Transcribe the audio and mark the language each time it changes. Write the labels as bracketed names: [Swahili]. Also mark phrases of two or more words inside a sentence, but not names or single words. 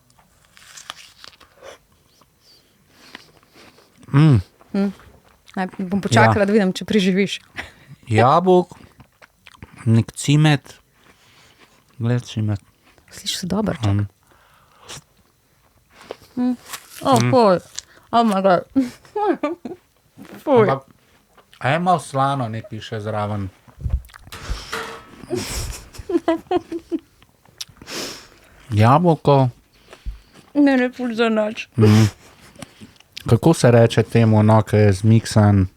[Slovenian] Bom počakala, da vidim, če preživiš. Jabolk, nek cimet. Gled cimet. Sliši se dober, čak. Fuj. [English] Oh my god. [Slovenian] Fuj. A je malo slano, ne piše zraven. Jabolko. Ne ful za noč. Kako se reče temu, ki je zmiksan?